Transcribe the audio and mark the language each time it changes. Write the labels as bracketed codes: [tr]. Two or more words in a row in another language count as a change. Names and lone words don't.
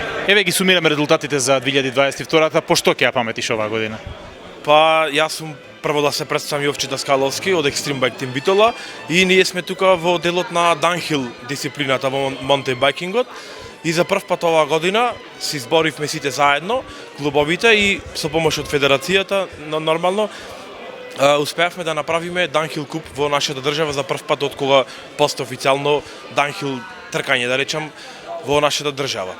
[mk] Еве ги сумираме резултатите за 2022-та, по што ќе ја паметиш оваа година? Па јас сум прво да се представам Јовче Даскаловски од Extreme Bike Team Битола и ние сме тука во делот на Downhill дисциплината во [en] mountain bikingот [mk] и за прв пат оваа година се изборивме сите заедно, клубовите и со помош од федерацијата нормално успеавме да направиме Downhill куп во нашата држава за прв пат од кога постои официјално Downhill тркање, да речам, во нашата држава.